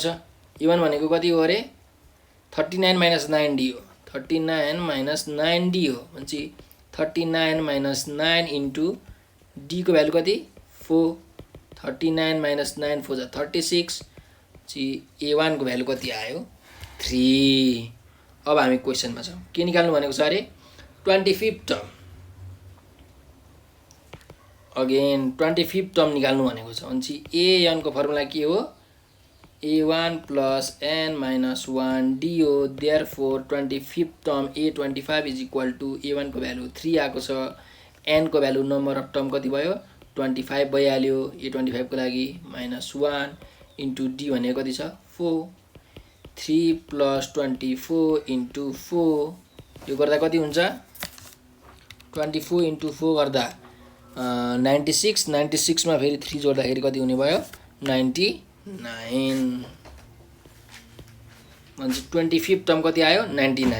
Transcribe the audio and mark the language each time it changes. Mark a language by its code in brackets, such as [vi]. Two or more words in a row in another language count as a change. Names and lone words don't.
[ne] a1 भनेको कति हो अरे 39 माइनस 9d हो 39 माइनस 9d हो भनेपछि 39 माइनस 9 इन्टु d को भ्यालु कति 4 39 माइनस 9 4 जा 36 a1 को भ्यालु कति आयो 3। अब हामी क्वेसनमा छौँ के निकाल्नु भनेको छ अरे [en] 25th term again 25th term [ne] निकाल्नु भनेको छ भनेपछि an को फर्मुला के हो [en] a1 plus n minus 1d [ne] हो। [en] therefore 25th term a25 is equal to [ne] a1 को भ्यालु 3 आएको छ n को भ्यालु [en] number of term [ne] कति भयो 25 भइहाल्यो। a25 को लागि माइनस 1 इन्टु d भनेको कति छ 4 3 प्लस 24 इन्टु 4 यो गर्दा कति हुन्छ 24 इन्टु 4 गर्दा 96 मा फेरि 3 जोड्दाखेरि कति हुने भयो 99 भनेपछि 25th टर्म कति आयो 99।